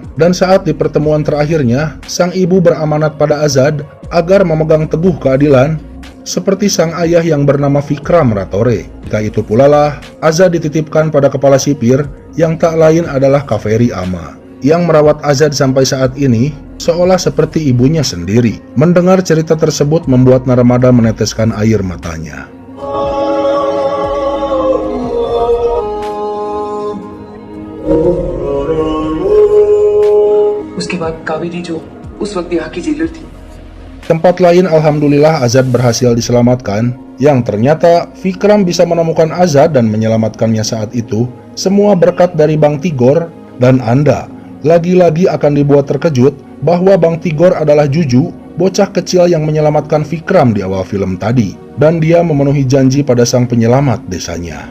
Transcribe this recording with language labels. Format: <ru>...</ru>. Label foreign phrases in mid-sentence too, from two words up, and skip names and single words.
<id>Dan saat di pertemuan terakhirnya, sang ibu beramanat pada Azad agar memegang teguh keadilan, seperti sang ayah yang bernama Vikram Ratore. Ketika itu pula lah, Azad dititipkan pada kepala sipir yang tak lain adalah Kaveri Ama, yang merawat Azad sampai saat ini seolah seperti ibunya sendiri. Mendengar cerita tersebut membuat Narmada meneteskan air matanya.</id> <hi>उसके बाद कावेरी जो उस वक्त यहाँ की जेलर थी।</hi> <id>Tempat lain alhamdulillah Azad berhasil diselamatkan, yang ternyata Vikram bisa menemukan Azad dan menyelamatkannya saat itu, semua berkat dari Bang Tigor. Dan Anda lagi-lagi akan dibuat terkejut bahwa Bang Tigor adalah Juju, bocah kecil yang menyelamatkan Vikram di awal film tadi, dan dia memenuhi janji pada sang penyelamat desanya.</id>